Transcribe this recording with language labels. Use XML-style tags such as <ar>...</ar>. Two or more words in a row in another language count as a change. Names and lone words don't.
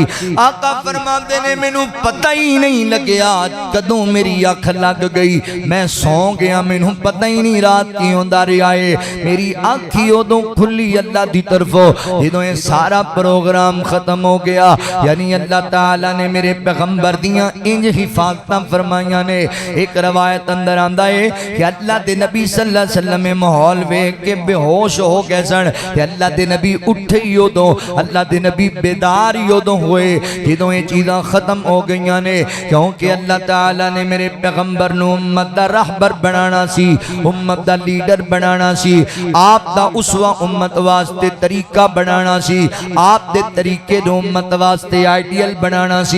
<pa>آقا فرماتے نے مینوں پتہ ہی نہیں لگیا کدوں میری اکھ لگ گئی، میں سوں گیا، مینوں پتہ ہی نہیں رات کی ہوندا رہا ہے. میری اکھ ہی اودوں کھلی اللہ دی طرفوں جدوں یہ سارا پروگرام ختم ہو گیا. یعنی اللہ تعالیٰ نے میرے پیغمبر دیاں انج حفاظتاں فرمائیاں نے. اک روایت اندر آندا ہے کہ اللہ دے نبی</pa> <ar>صلى الله عليه وسلم</ar> <pa>میں ماحول ویکھ کے بے ہوش ہو گئے سن تے اللہ دے نبی اٹھے ہی اودوں، اللہ دے نبی بیدار ہی اودوں ہوئے جدوں یہ چیزاں ختم ہو گئیاں نے. کیونکہ اللہ تعالیٰ نے میرے پیغمبر نوں امت دا رہبر بنانا سی، امت دا لیڈر بنانا سی، آپ دا اسوہ امت واسطے طریقہ بنانا سی، آپ دے طریقے نوں امت واسطے آئیڈیل بنانا سی.</pa>